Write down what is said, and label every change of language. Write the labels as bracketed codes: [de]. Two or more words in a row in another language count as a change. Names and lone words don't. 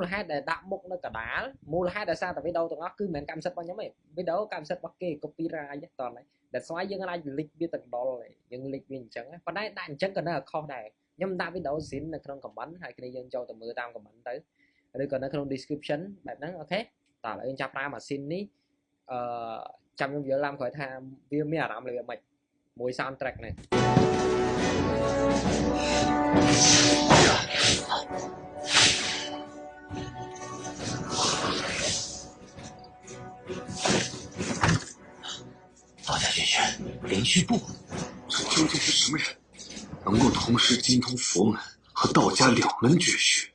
[km] ហេតុដែលដាក់មុខនៅកដាលមូលហេតុដោយសារតែវីដេអូទាំងអស់គឺមិនមែនកម្មសិទ្ធិរបស់ខ្ញុំទេវីដេអូកម្មសិទ្ធិរបស់គេ copyright តោះ [en] That's why [km] យើងអាច link វាទាំងដុលយើង link វាអញ្ចឹងប៉ុន្តែដាក់អញ្ចឹងក៏នៅតែខុសដែរខ្ញុំដាក់វីដេអូ scene នៅក្នុង comment ហើយគ្នាយើងចូលទៅមើលតាម comment ទៅឬក៏នៅក្នុង description បែបហ្នឹងអូខេតើឥឡូវយើងចាប់ប្រើម៉ាស៊ីននេះអឺចាំខ្ញុំយល់ឡើងក្រោយថាវាមានអារម្មណ៍របៀបម៉េចមួយ soundtrack នេះ [zh] 大家演员连续部，这究竟是什么人，能够同时精通佛门和道家两门绝学？